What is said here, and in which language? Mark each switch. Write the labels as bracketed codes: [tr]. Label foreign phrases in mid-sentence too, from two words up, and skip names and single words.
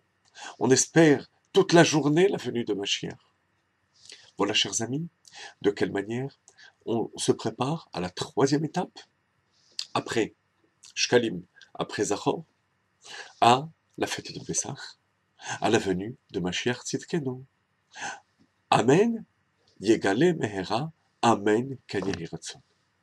[fr] On espère toute la journée la venue de Mashiach. Voilà, chers amis, de quelle manière on se prépare à la troisième étape, après Shkalim, après Zachor, à la fête de Pessah, à la venue de [he] משיח צדקנו. אמן יגלה מהרה אמן כן יהי רצון.